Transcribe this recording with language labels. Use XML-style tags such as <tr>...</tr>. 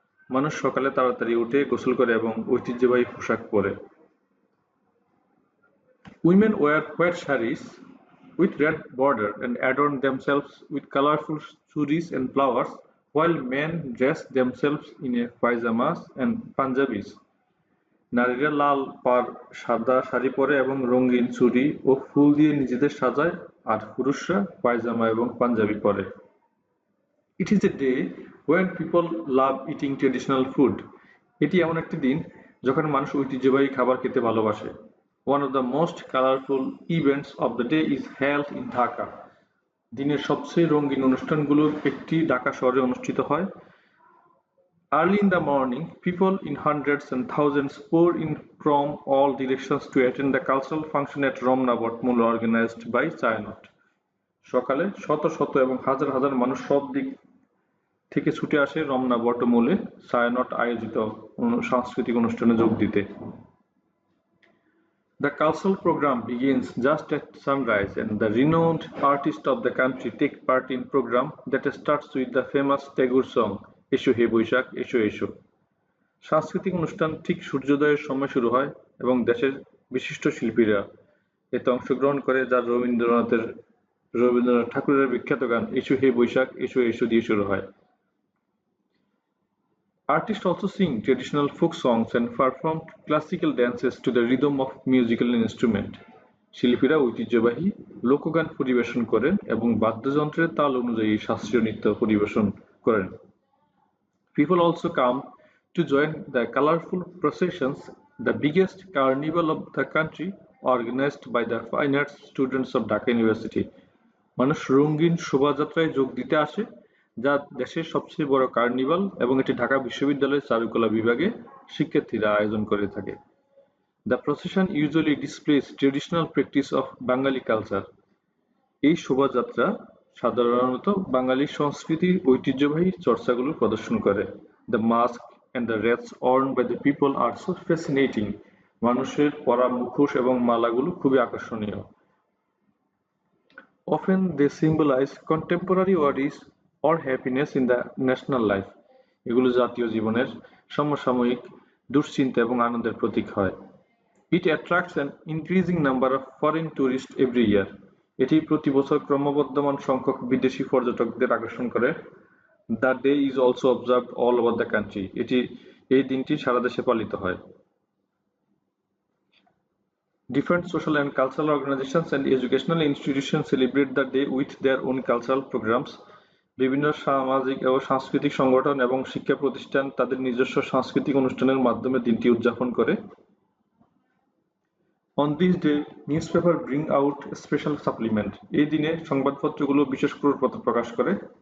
<bn>মানুষ সকালে তাড়াতাড়ি উঠে গোসল করে এবং ঐতিহ্যবাহী পোশাক পরে।</bn> <en>Women wear white sarees with red border and adorn themselves with colorful churis and flowers, while men dress themselves in a pajamas and Punjabis.</en> <bn>নারীরা লাল সাদা শাড়ি পরে এবং রঙিন চুড়ি ও ফুল দিয়ে নিজেদের সাজায়, আর পুরুষরা পায়জামা এবং পাঞ্জাবি পরে।</bn> <en>It is a day when people love eating traditional food.</en> <bn>এটি এমন একটি দিন যখন মানুষ ঐতিহ্যবাহী খাবার খেতে ভালোবাসে।</bn> <en>One of the most colorful events of the day is held in Dhaka.</en> <bn>দিনের সবচেয়ে রঙিন অনুষ্ঠানগুলোর একটি ঢাকা শহরে অনুষ্ঠিত হয়।</bn> <en>Early in the morning, people in hundreds and thousands pour in from all directions to attend the cultural function at Romnabot Mall organized by Chayanot.</en> <bn>সকালে শত শত এবং হাজার হাজার মানুষ সব দিক থেকে ছুটে আসে রমনা বটমূলে ছায়ানট আয়োজিত সাংস্কৃতিক অনুষ্ঠানে যোগ দিতে।</bn> <en>The cultural program begins just at sunrise and the renowned artists of the country take part in program that starts with the famous Tagore song</en> <bn>এসো হে বৈশাখ এসো এসো। সাংস্কৃতিক অনুষ্ঠান ঠিক সূর্যোদয়ের সময় শুরু হয় এবং দেশের বিশিষ্ট শিল্পীরা এতে অংশগ্রহণ করে, যা রবীন্দ্রনাথ ঠাকুরের বিখ্যাত গান এসো হে বৈশাখ এসো এসো দিয়ে শুরু হয়।</bn> <en>Artists also sing traditional folk songs and perform classical dances to the rhythm of musical instrument.</en> <bn>শিল্পীরা ঐতিহ্যবাহী লোকগান পরিবেশন করেন এবং বাদ্যযন্ত্রের তাল অনুযায়ী শাস্ত্রীয় নৃত্য পরিবেশন করেন।</bn> <en>People also come to join the colorful processions, the biggest carnival of the country, organized by the Fine Arts students of Dhaka University.</en> <bn>মানুষ রঙিন শোভাযাত্রায় যোগ দিতে আসে, যা দেশের সবচেয়ে বড় কার্নিভাল এবং এটি ঢাকা বিশ্ববিদ্যালয়ের চারুকলা বিভাগে শিক্ষার্থীরা আয়োজন করে থাকে।</bn> <en>The procession usually displays traditional practice of Bengali culture.</en> <bn>এই শোভাযাত্রা সাধারণত বাঙালি সংস্কৃতির ঐতিহ্যবাহী চর্চাগুলো প্রদর্শন করে।</bn> <en>The mask and the wreaths worn by the people are so fascinating.</en> <bn>মানুষের পরা মুখোশ এবং মালাগুলো খুবই আকর্ষণীয়।</bn> <en>Often they symbolize contemporary worries or happiness in the national life.</en> <bn>এগুলো জাতীয় জীবনের সমসাময়িক দুশ্চিন্তা এবং আনন্দের প্রতীক হয়।</bn> <en>It attracts an increasing number of foreign tourists every year.</en> <bn>এটি প্রতি বছর ক্রমবর্ধমান সংখ্যক বিদেশি পর্যটকদের আকর্ষণ করে।</bn> <en>The day is also observed all over the country.</en> <bn>এই দিনটি সারা দেশে পালিত হয়।</bn> <en>Different social and cultural organizations and educational institutions celebrate the day with their own cultural programs.</en> <bn>বিভিন্ন সামাজিক ও সাংস্কৃতিক সংগঠন এবং শিক্ষা প্রতিষ্ঠান তাদের নিজস্ব সাংস্কৃতিক অনুষ্ঠানের মাধ্যমে দিনটি উদযাপন করে।</bn> <en>On this day, newspaper bring out a special supplement.</en> <bn>এই দিনে সংবাদপত্রগুলো বিশেষ ক্রোড়পত্র প্রকাশ করে।</bn>